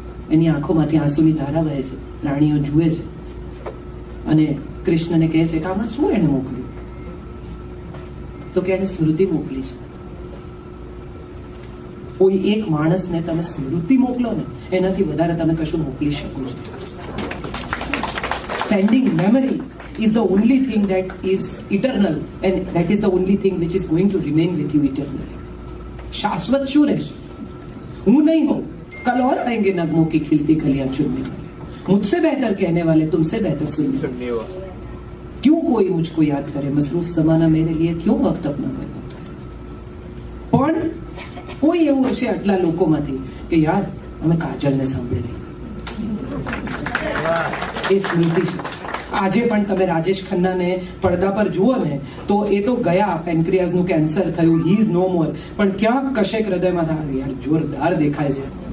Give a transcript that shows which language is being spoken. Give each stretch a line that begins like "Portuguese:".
Gujarati: એની આંખોમાંથી આંસુની ધારા વહે છે. રાણીઓ જુએ છે અને કૃષ્ણને કહે છે કે આમાં શું એને મોકલ્યું? તો કે એને સ્મૃતિ મોકલી છે. કોઈ એક માણસને તમે સ્મૃતિ મોકલો ને, એનાથી વધારે તમે કશું મોકલી શકો છો.
English: Sending memory is the only thing that is eternal, and that is the only thing which is going to remain with you eternally.
Hindi: शाश्वत
Gujarati: શું રહેશે? હું નહીં હોઉં,
Hindi: कल और आएंगे नगमों की खिलती कलियां चुनने वाले, मुझसे बेहतर कहने वाले तुमसे बेहतर सुनने वाले. क्यों कोई मुझको याद करे, मसरूफ जमाना मेरे लिए क्यों वक्त अपना बर्बाद करे.
Gujarati: પણ કોઈ એવું હશે આટલા લોકોમાંથી કે યાર અમે કાજલને સાંભળેલી, એ સ્મૃતિ છે. આજે પણ તમે રાજેશ ખન્નાને પડદા પર જુઓ ને તો એ તો ગયા, પેન્ક્રિયાસનું કેન્સર થયું,
English: he is no more,
Gujarati: પણ ક્યાંક કશેક હૃદયમાં થાય યાર જોરદાર દેખાય છે.